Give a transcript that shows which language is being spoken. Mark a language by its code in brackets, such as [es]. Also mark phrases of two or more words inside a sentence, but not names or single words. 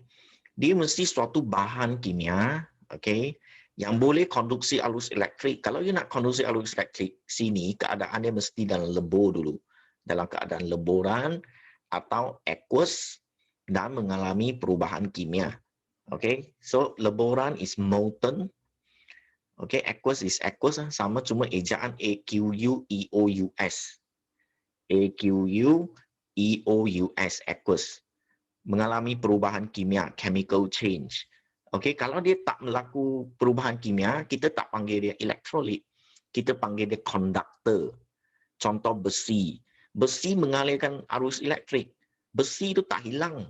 [ms] Dia mesti suatu bahan kimia, okay, yang boleh konduksi arus elektrik. Kalau you nak konduksi arus elektrik sini, keadaan dia mesti dalam lebur dulu. Dalam keadaan leburan atau aqueous dan mengalami perubahan kimia. [en] Okay, so leburan is molten. Okay, aqueous is aqueous, [ms] sama cuma ejaan A-Q-U-E-O-U-S. [en] A-Q-U-E-O-U-S, aqueous. [ms] Mengalami perubahan kimia, [en] chemical change. [ms] Okay, kalau dia tak berlaku perubahan kimia, kita tak panggil dia elektrolit. Kita panggil dia conductor. Contoh besi. Besi mengalirkan arus elektrik. Besi itu tak hilang.